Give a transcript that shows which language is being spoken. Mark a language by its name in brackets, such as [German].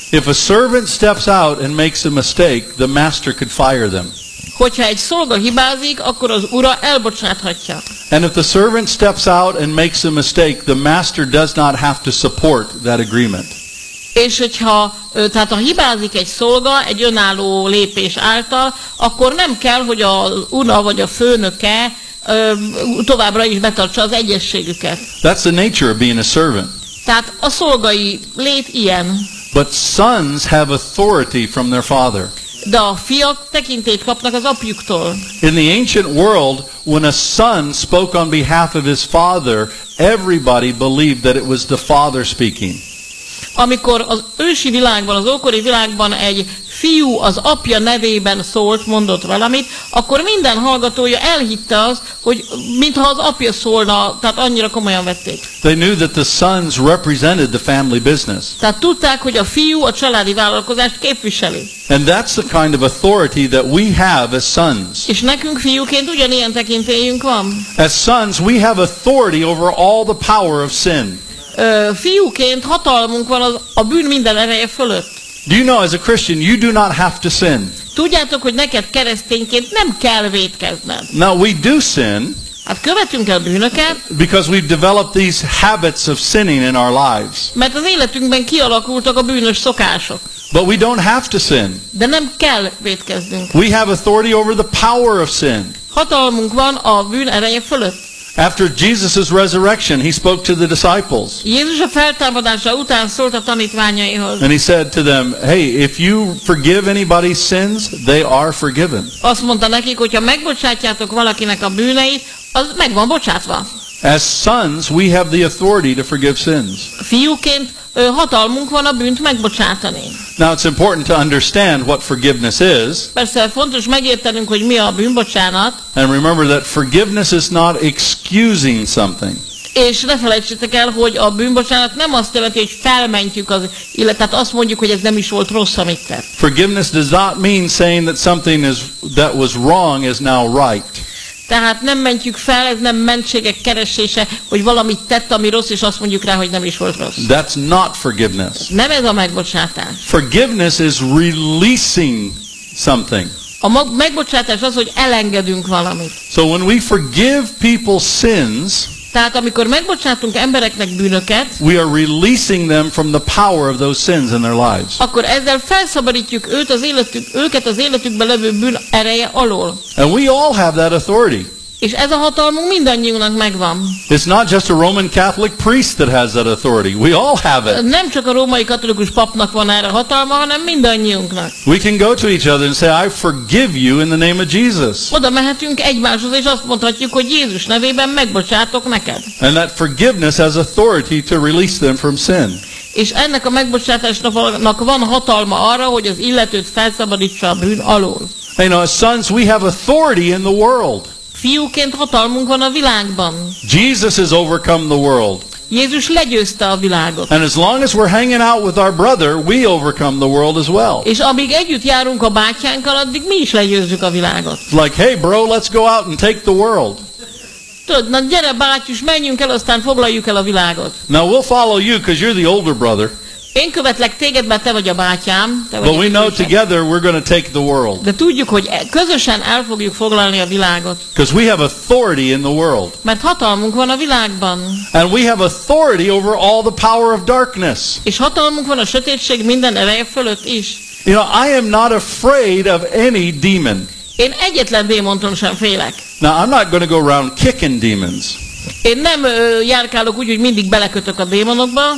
[English] If a servant steps out and makes a mistake, the master could fire them. [Hungarian] Hogyha egy szolga hibázik, akkor az ura elbocsáthatja. [English] And if the servant steps out and makes a mistake, the master does not have to support that agreement. [Hungarian] És hogyha, tehát ha hibázik egy szolga, egy önálló lépés által, akkor nem kell, hogy az ura vagy a főnöke továbbra is betartsa az egyességüket. [English] That's the nature of being a servant. [Hungarian] Tehát a szolgai lét ilyen. [English] But sons have authority from their father. [Hungarian] De a fiak tekintélyt kapnak az apjuktól. [English] In the ancient world, when a son spoke on behalf of his father, everybody believed that it was the father speaking. [Hungarian] Amikor az ősi világban, az ókori világban egy fiú az apja nevében szólt, mondott valamit, akkor minden hallgatója elhitte azt, hogy mintha az apja szólna, tehát annyira komolyan vették. [English] They knew that the sons represented the family business. [Hungarian] Tehát tudták, hogy a fiú a családi vállalkozást képviseli. [English] And that's the kind of authority that we have as sons. [Hungarian] És nekünk fiúként ugyanilyen tekintélyünk van. [English] As sons, we have authority over all the power of sin. [Hungarian] Fiúként hatalmunk van az a bűn minden ereje fölött. [English] Do you know, as a Christian, you do not have to sin. [Hungarian] Tudjátok, hogy neked keresztényként nem kell vétkezned. [English] Now we do sin. [Hungarian] Hát követünk el bűnöket. [English] Because we've developed these habits of sinning in our lives. [Hungarian] Mert az életünkben kialakultak a bűnös szokások. [English] But we don't have to sin. [Hungarian] De nem kell vétkeznünk. [English] We have authority over the power of sin. [Hungarian] Hatalmunk van a bűn ereje fölött. [English] After Jesus' resurrection, he spoke to the disciples. [Hungarian] Jézus a feltámadása után szólt a tanítványaihoz. [English] And he said to them, "Hey, if you forgive anybody's sins, they are forgiven." [Hungarian] Azt mondta nekik, hogyha megbocsátjátok valakinek a bűneit, az meg van bocsátva. [English] As sons, we have the authority to forgive sins. [Hungarian] Fiúként hatalmunk van a bűnt megbocsátani. [English] Now it's important to understand what forgiveness is. [Hungarian] Persze fontos megértenünk, hogy mi a bűnbocsánat. [English] And remember that forgiveness is not excusing something. [Hungarian] És ne felejtsétek el, hogy a bűnbocsánat nem azt jelenti, hogy felmentjük az illetőt, tehát azt mondjuk, hogy ez nem is volt rossz, amit tett. [English] Forgiveness does not mean saying that something is that was wrong is now right. [Hungarian] Tehát nem mentjük fel, ez nem mentségek keresése, hogy valamit tett, ami rossz, és azt mondjuk rá, hogy nem is volt rossz. [English] That's not forgiveness. [Hungarian] Nem ez a megbocsátás. [English] Forgiveness is releasing something. [Hungarian] A megbocsátás az, hogy elengedünk valamit. [English] So when we forgive people's sins, [Hungarian] tehát amikor megbocsátunk embereknek bűnöket, [English] we are releasing them from the power of those sins in their lives. [Hungarian] Akkor ezzel felszabadítjuk őket az életükben levő bűn ereje alól. [English] And we all have that authority. [Hungarian] És ez a hatalmunk mindannyiunknak megvan. [English] It's not just a Roman Catholic priest that has that authority. We all have it. [Hungarian] Nem csak a római katolikus papnak van erre hatalma, hanem mindannyiunknak. [English] We can go to each other and say, "I forgive you in the name of Jesus." [Hungarian] Oda mehetünk egymáshoz, és azt mondhatjuk, hogy Jézus nevében megbocsátok neked. [English] And that forgiveness has authority to release them from sin. [Hungarian] És ennek a megbocsátásnak van hatalma arra, hogy az illetőt felszabadítsa a bűn alól. [English] You know, as sons, we have authority in the world. [Hungarian] Fiúként hatalmunk van a világban. [English] Jesus has overcome the world. [Hungarian] Jézus legyőzte a világot. [English] And as long as we're hanging out with our brother, we overcome the world as well. [Hungarian] És amíg együtt járunk a bátyánkkal, addig mi is legyőzzük a világot. [English] Like, "Hey bro, let's go out and take the world." [Hungarian] Tudod, na gyere bátyus, menjünk el, aztán foglaljuk el a világot. [English] Now we'll follow you, because you're the older brother. [Hungarian] Én követlek téged, mert te vagy a bátyám. Te vagy [English] But we know together we're going to take the world. [Hungarian] De tudjuk, hogy közösen el fogjuk foglalni a világot. [English] Because we have authority in the world. [Hungarian] Mert hatalmunk van a világban. [English] And we have authority over all the power of darkness. [Hungarian] És hatalmunk van a sötétség minden ereje fölött is. [English] You know, I am not afraid of any demon. [Hungarian] Én egyetlen démontól sem félek. [English] Now I'm not going to go around kicking demons. [Hungarian] Én nem járkálok úgy, hogy mindig belekötök a démonokba.